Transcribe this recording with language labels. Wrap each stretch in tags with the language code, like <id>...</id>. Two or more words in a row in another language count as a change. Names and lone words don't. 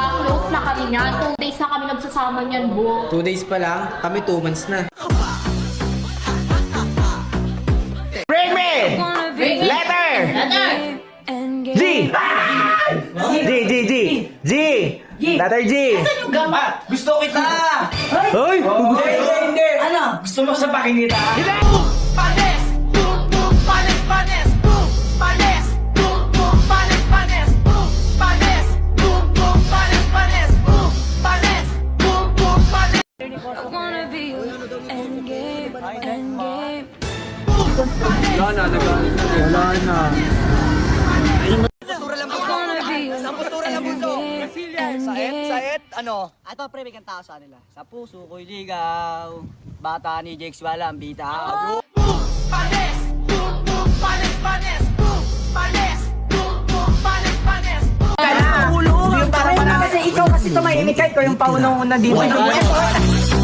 <tl>close na kami niyan. 2 days na kami nagsasama niyan, bo. 2 days pa lang, kami 2 months na.</tl> <en>Bring me! Letter! G! G! Letter G!</en> <tl>Gusto kita! Hoy! Hindi! Ano? Gusto mo sapakin kita? Hindi! Panes! Boom, boom, panes, panes! Boom! Panes! Boom, boom, panes, panes! Boom! Panes! Boom, boom, panes, panes! Boom! Panes! Boom, boom, panes! Saet, ano? Ito, pre, may kanta sa nila. Sa puso ko'y ligaw, bata ni Jake Swala ang bitaw. Panes! Boom, boom, panes, panes! Boom! Panes! Boom, boom, panes, panes! Ulo! Yung para kasi ikaw kasi tumahimik ka, ikaw yung paunong nandito.</tl>